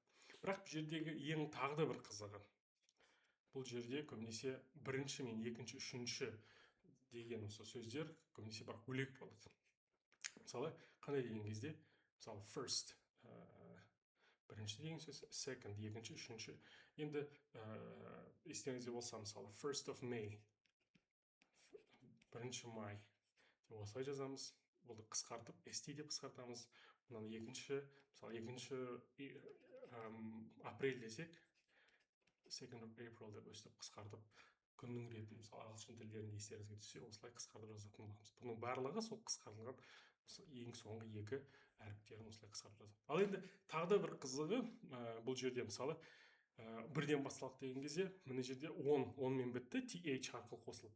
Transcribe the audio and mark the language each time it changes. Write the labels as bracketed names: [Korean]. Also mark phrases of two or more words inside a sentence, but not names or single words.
[Kazakh] Бірақ бұл жердегі ең тағы да бір қызығы, бұл жерде көбінесе бірінші мен екінші, үшінші деген осы сөздер көбінесе бірақ бөлек болады. Мысалы, қандай деген кезде? Мысалы, first бірінші деген сөз, second екінші, үшінші. Енді естеріңізде болса, мысалы, [English] 1st of May, [Kazakh] бірінші май деп осылай жазамыз. Бұлды қысқартып, st деп қысқартамыз. Мынаны екінші, мысалы, екінші апрель десек, [English] 2nd of April [Kazakh] деп өстіп қысқартып, күннің ретін, мысалы, ағылшын тілдерінде естеріңізге түссе, осылай қысқартып жазатын боламыз. Бұның барлығы сол қысқартылған ең соңғы екі әріптерін осылай қысқартып жазады. Ал енді тағы да бір қызығы, бұл жерде мысалы бірден басталды деген кезде, мына жерде 10 мен бітті, th арқылы қосылып.